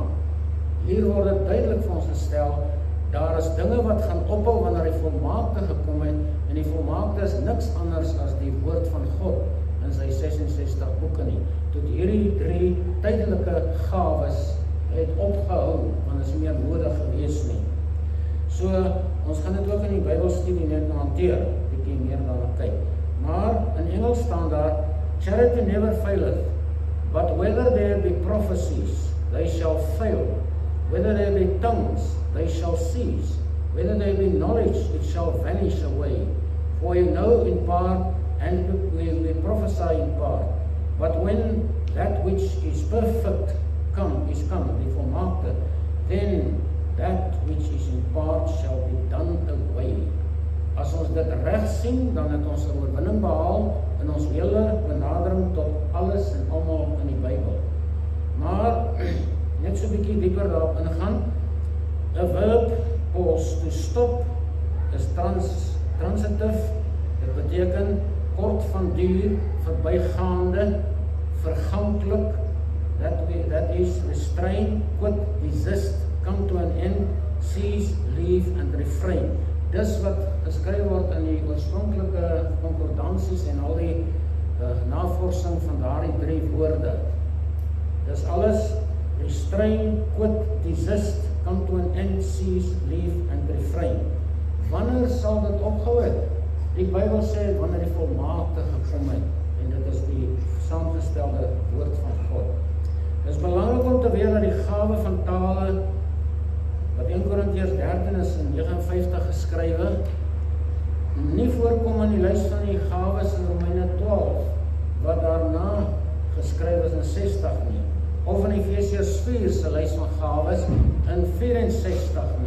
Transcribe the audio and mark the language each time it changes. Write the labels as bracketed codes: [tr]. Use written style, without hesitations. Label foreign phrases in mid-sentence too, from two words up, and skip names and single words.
[af] Hier word dit duidelik vir ons gestel, daar is dinge wat gaan ophou wanneer die volmaakte gekom het, en die volmaakte is niks anders as die woord van God in sy 66 boeke nie. Tot hierdie 3 tydelike gawes het opgehou, want is nie meer nodig gewees nie. So, ons gaan dit ook in die Bybelstudie net hanteer, bietjie meer daarna kyk. Maar in Engels staan daar, [en] charity never faileth, but whether there be prophecies, they shall fail. Whether there be tongues, they shall cease. Whether there be knowledge, it shall vanish away. For you know in part, and we prophesy in part. But when that which is perfect is come, [af] die volmaakte, [en] then that which is in part shall be done away. [af] As ons dit reg sien, dan het ons 'n oorwinning behaal in ons hele benadering tot alles en almal in die Bybel. Maar net so 'n bietjie dieper daarop ingaan. [en] A verb, pause, to stop, is transitive. [af] Dit beteken kort van duur, verbygaande, verganklik. [en] That is restrain, quit, desist, come to an end, cease, leave and refrain. [af] Dis wat geskryf word in die oorspronklike konkordansies en al die navorsing van daardie 3 woorde. Dis alles [en] restrain, quit, desist, come to an end, cease, leave and refrain. [af] Wanneer sal dit opgehou het? Die Bybel sê wanneer die volmaakte gekom het, en dit is die saamgestelde woord van God. Dit is belangrik om te weet dat die gawe van tale, wat 1 Korintiërs 13 is in 59 geskrywe, nie voorkom in die lys van die gawes in Romeine 12, wat daarna geskryf is in 60 nie, of in Efesiërs 4 se lys van gawes in 64 nie.